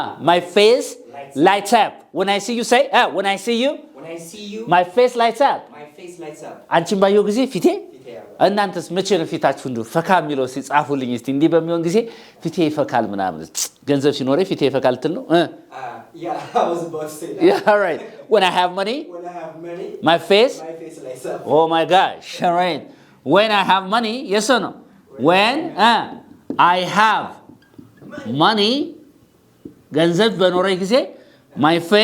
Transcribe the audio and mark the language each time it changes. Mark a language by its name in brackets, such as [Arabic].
[English] my face lights up [Amharic] when I see you say when I see you my face lights up አንቺን ባየው ጊዜ ፊቴ እናንተስ መቼ ነው ፊታችሁ እንዱ ፈካ የሚለው ሲጻፉልኝ እስቲ እንዲህ በሚሆን ጊዜ ፊቴ ይፈካል ምናምን ገንዘብ ሲኖር ፊቴ ይፈካል ትል ነው [English] yeah I was about to say that yeah all right when I have money my face lights up oh my gosh all right when I have money yes or no when I have money [Amharic] ገንዘብ በኖረኝ ጊዜ [English] my